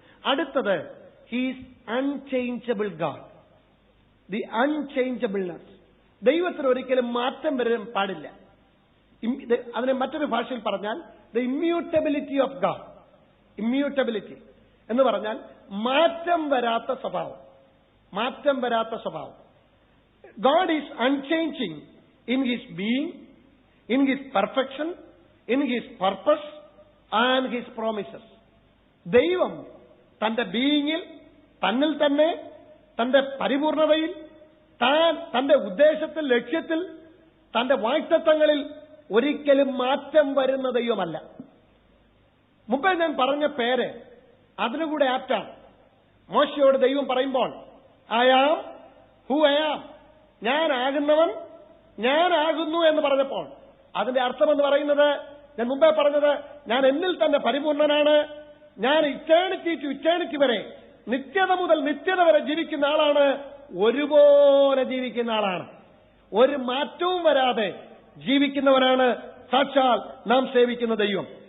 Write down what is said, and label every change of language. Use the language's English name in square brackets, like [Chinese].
[Malayalam] അടുത്തത്, [English] He's unchangeable God. The unchangeableness. [Malayalam] ദൈവത്തിന് ഒരിക്കലും മാറ്റം വരാൻ പാടില്ല. അതിനെ മറ്റൊരു ഭാഷയിൽ പറഞ്ഞാൽ [English] The immutability of God. [Malayalam] Immutability എന്ന് പറഞ്ഞാൽ മാറ്റം വരാത്ത സ്വഭാവം. മാറ്റം വരാത്ത സ്വഭാവം. [English] God is unchanging in his being, in his perfection, in his purpose and his promises. [Malayalam] ദൈവം തന്റെ ബീയിങ്ങിൽ, തന്നിൽ തന്നെ, തന്റെ പരിപൂർണതയിൽ, തന്റെ ഉദ്ദേശത്തിൽ, ലക്ഷ്യത്തിൽ, തന്റെ വാഗ്ദത്തങ്ങളിൽ ഒരിക്കലും മാറ്റം വരുന്ന ദൈവമല്ല. മുമ്പേ ഞാൻ പറഞ്ഞ പേര് അതിനുകൂടെ ആപ്റ്റാണ്. മോശയോട് ദൈവം പറയുമ്പോൾ [English] I am who I am, [Malayalam] ഞാനാകുന്നവൻ ഞാനാകുന്നു എന്ന് പറഞ്ഞപ്പോൾ അതിന്റെ അർത്ഥമെന്ന് പറയുന്നത്, ഞാൻ മുമ്പേ പറഞ്ഞത്, ഞാൻ എന്നിൽ തന്നെ പരിപൂർണനാണ്, ഞാൻ [English] eternity to eternity [Malayalam] വരെ, നിത്യത മുതൽ നിത്യത വരെ ജീവിക്കുന്ന ആളാണ്, ഒരുപോലെ ജീവിക്കുന്ന ആളാണ്, ഒരു മാറ്റവും വരാതെ ജീവിക്കുന്നവനാണ് സാക്ഷാൽ നാം സേവിക്കുന്ന ദൈവം.